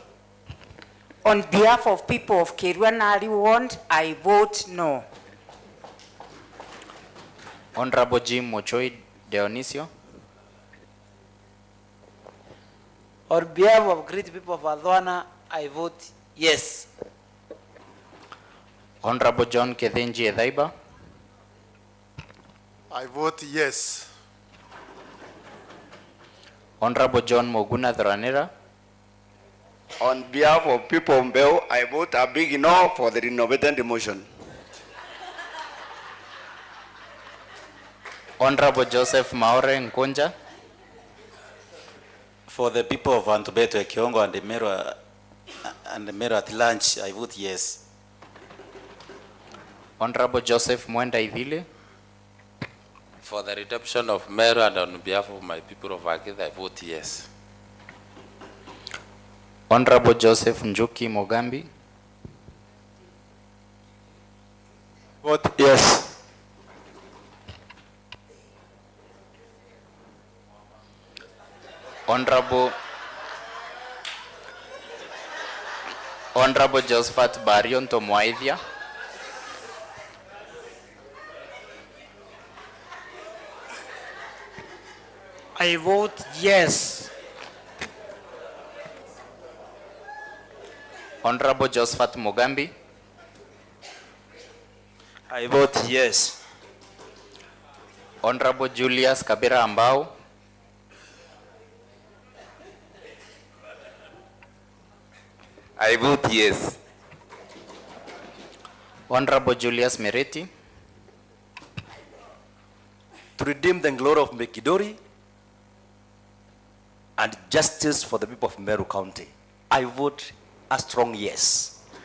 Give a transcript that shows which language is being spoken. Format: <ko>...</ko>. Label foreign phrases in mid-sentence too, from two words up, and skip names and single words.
<en>On behalf of people of KWARIRIA Ward, I vote no. Honorable Jim Mochoi Dionisio. On behalf of great people of Adwana, I vote yes. Honorable John Kethenji Edaiba. I vote yes. Honorable John Moguna Dhranira. On behalf of people of Mbeu, I vote a big no for the renovated motion. Honorable Joseph Maore Nkonja. For the people of Antubeto, Kiongo and the Meru at large, I vote yes. Honorable Joseph Mwenda Idhile. For the redemption of Meru and on behalf of my people of Agitha, I vote yes. Honorable Joseph Njuki Mogambi. Vote yes. Honorable Josephat Barion Tomwaidhia. I vote yes. Honorable Josephat Mugambi. I vote yes. Honorable Julius Kabira Ambao. I vote yes. Honorable Julius Mereti. To redeem the glory of Mekidori and justice for the people of Meru County, I vote a strong yes.</en>